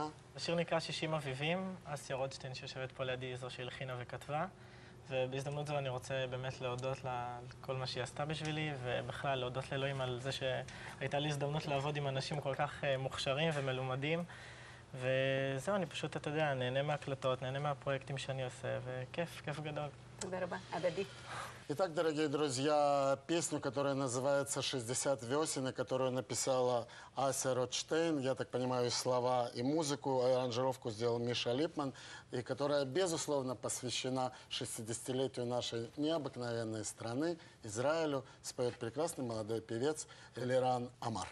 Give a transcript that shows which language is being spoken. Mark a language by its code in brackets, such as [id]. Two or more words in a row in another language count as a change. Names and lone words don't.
[he] השיר נקרא 60 אביבים, אסיה רודשטיין שיושבת פה לידי זו שהלחינה וכתבה, ובהזדמנות זו אני רוצה באמת להודות לה על כל מה שהיא עשתה בשבילי, ובכלל להודות לאלוהים על זה שהייתה לי הזדמנות לעבוד עם אנשים כל כך מוכשרים ומלומדים, וזהו, אני פשוט, אתה יודע, נהנה מהקלטות, נהנה מהפרויקטים שאני עושה, וכיף, כיף גדול. [ru] תודה рыба, Адади. Итак, дорогие друзья, песню, которая называется «60 весен», и которую написала Ася Ротштейн, я так понимаю, слова и музыку, аранжировку сделал Миша Липман, и которая, безусловно, посвящена 60-летию нашей необыкновенной страны, Израилю, споет прекрасный молодой певец Элиран Амар.